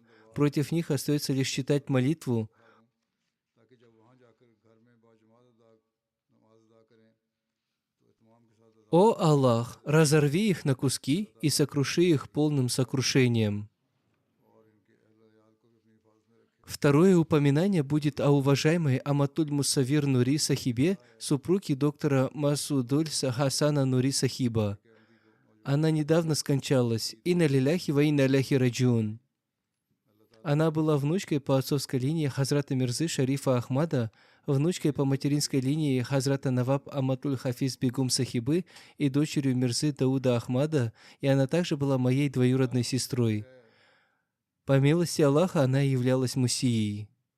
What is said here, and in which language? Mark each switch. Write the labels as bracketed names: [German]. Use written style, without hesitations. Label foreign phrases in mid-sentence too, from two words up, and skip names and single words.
[Russian] Против них остается лишь читать молитву. «О Аллах, разорви их на куски и сокруши их полным сокрушением». Второе упоминание будет о уважаемой Аматуль Мусавир Нури Сахибе, супруге доктора Масудуль Хасана Нури Сахиба. Она недавно скончалась. [Arabic] إنا لله وإنا إليه راجعون. [Russian] Она была внучкой по отцовской линии Хазрата Мирзы Шарифа Ахмада, внучкой по материнской линии Хазрата Наваб Аматуль Хафиз Бегум Сахибы и дочерью Мирзы Дауда Ахмада, и она также была моей двоюродной сестрой. По милости Аллаха она являлась мусией.